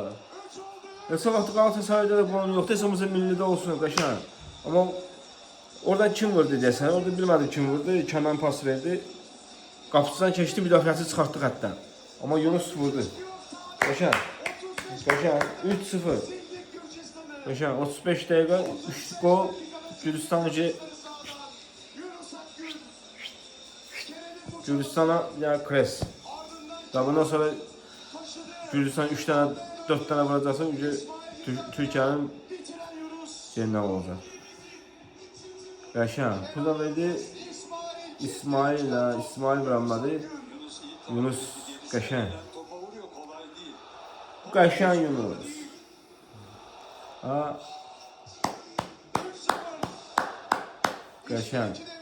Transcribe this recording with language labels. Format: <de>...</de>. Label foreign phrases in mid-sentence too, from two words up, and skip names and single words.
<az>Nəsə vaxt Qalatasarayda da bunun yoxdur, hesabımızda millidə olsun qəşəng. Amma oradan kim vurdu deyəsən, orada bilmədim kim vurdu, Kənan pas verdi. Qapısından keçdi, müdafiəsi çıxartdı xətdən. Amma Yunus vurdu. Qəşəng. 3-0. Qəşəng 35 dəqiqə 3 gol Gürcistan'a yani kres.</az> <tr>Daha bundan sonra Gürcistan 3 tane 4 tane vuracaksa Türkiye'nin şeyinden olacak.</tr> <az>Qəşəng. Burada verdi İsmail vuramadı. Yunus qəşəng. Qəşəng Yunus. Ha. Qəşəng.</az>